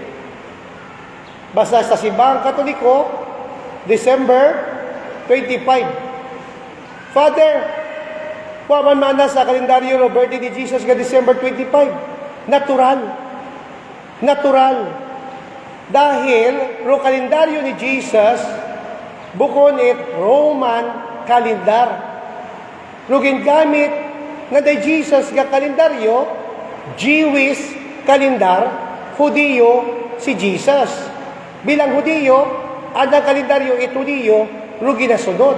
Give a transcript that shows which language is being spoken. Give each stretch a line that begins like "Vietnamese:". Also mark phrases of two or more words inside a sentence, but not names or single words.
Filipino: Basta sa simbahang Katoliko, December 25.
Aklanon: Father, waman mana sa kalendaryo ro birthday ni Jesus nga December 25. Natural. Natural. Dahil ro kalendaryo ni Jesus, bukon it Roman kalendar. Ro gingamit nga day Jesus nga kalendaryo,
English: Jewish kalendar,
Aklanon: Hudiyo si Jesus. Bilang Hudiyo, ang kalendaryo it Hudiyo, ro ginasunod.